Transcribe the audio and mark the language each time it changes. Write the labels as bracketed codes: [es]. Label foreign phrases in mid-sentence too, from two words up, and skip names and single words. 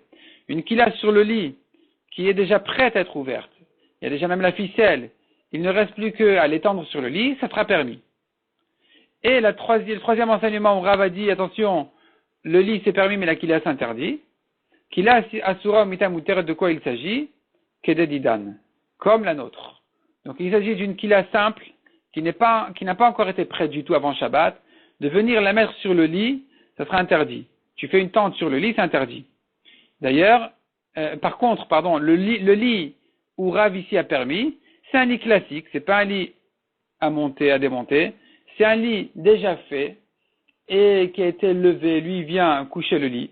[fr] Une kila sur le lit, qui est déjà prête à être ouverte, il y a déjà même la ficelle, il ne reste plus qu'à l'étendre sur le lit, ça sera permis. Et le troisième enseignement où Rav a dit, attention, le lit c'est permis mais la kila s'interdit. [he] כילה אסורה מטה מותרת, [fr] de quoi il s'agit? Kededidan, comme la nôtre. Donc il s'agit d'une kila simple, qui n'a pas encore été prête du tout avant Shabbat, de venir la mettre sur le lit, ça sera interdit. Tu fais une tente sur le lit, c'est interdit. D'ailleurs, le lit où Rav ici a permis, c'est un lit classique, c'est pas un lit à monter, à démonter, c'est un lit déjà fait et qui a été levé, lui vient coucher le lit.